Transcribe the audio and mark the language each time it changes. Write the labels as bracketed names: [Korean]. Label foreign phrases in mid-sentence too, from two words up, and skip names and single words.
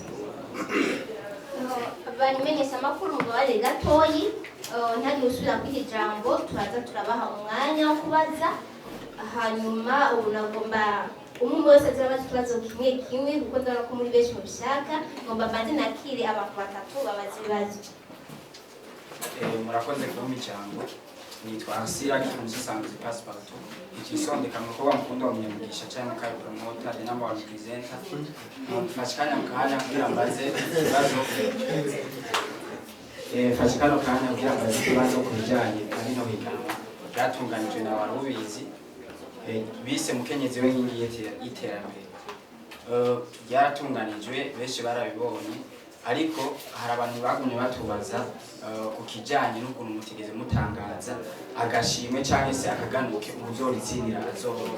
[Rundi] Barimenyesha amakuru mu bari gatoyi ntari usubira kwiha ijambo, turaza turabaha umwanya wo kubaza, hanyuma ubu nagomba umwe wese azabaza ikibazo kimwe kuko ndabona ko muri benshi mubishaka. Ngomba mbanze nakire abantu batatu babaza ibibazo. murakoze kumpa ijambo. Nitwa Asira kimusanzwe passepartout. Ikisondeka mukobwa mukunda wa munyamugisha cyangwa mukaye promoter [English] the number one presenter. [Rundi] Mfashikanya mukanya kugira mbaze ikibazo. Fashikano kanya kugira mbaze ikibazo kubijanye n'ino higanwa byatunganijwe na warubizi. Bise mukenyezi we nkingi y'iterambere. Byaratunganijwe benshi barabibonye, ariko hari abantu bagumye batubaza ku kijanye n'ukuntu mutigeze mutangaza agashimwe cyangwa se akaganuke uzoritsinira azohora.